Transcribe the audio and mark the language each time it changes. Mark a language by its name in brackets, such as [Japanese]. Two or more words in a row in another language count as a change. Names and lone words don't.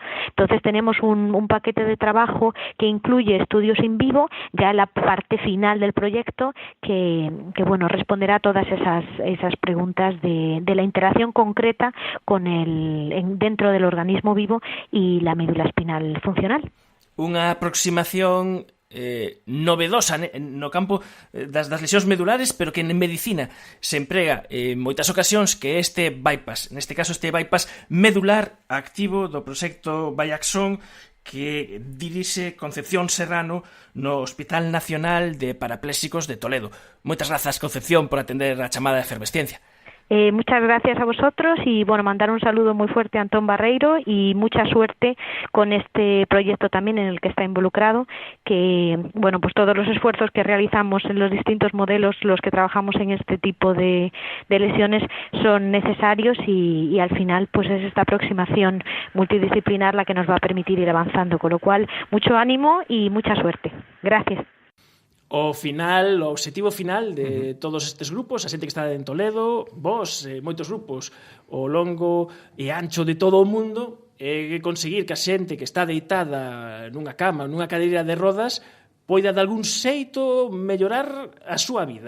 [Spanish] Entonces tenemos un paquete de trabajo que incluye estudios in vivo, ya la parte final del proyecto, que bueno, responderá a todas esas preguntas de la interacción concreta con dentro del organismo vivo y la médula espinal funcional. [Galician] Unha aproximación novedosa no campo das lesións medulares, pero que en medicina se emprega en moitas ocasións, que é este bypass, neste caso este bypass medular activo do proxecto Viaxon, que dirixe Concepción Serrano no Hospital Nacional de Parapléxicos de Toledo. Moitas grazas, Concepción, por atender a chamada de Efervesciencia. [Spanish] Muchas gracias a vosotros y bueno, mandar un saludo muy fuerte a Antón Barreiro y mucha suerte con este proyecto también en el que está involucrado, que bueno, pues todos los esfuerzos que realizamos en los distintos modelos, los que trabajamos en este tipo de lesiones, son necesarios y al final pues es esta aproximación multidisciplinar la que nos va a permitir ir avanzando, con lo cual mucho ánimo y mucha suerte. Gracias. [Galician] O obxectivo final de todos estes grupos, a xente que está en Toledo, vos, moitos grupos ao longo e ancho de todo o mundo, é conseguir que a xente que está deitada nunha cama, nunha cadeira de rodas, poida de algún xeito mellorar a súa vida.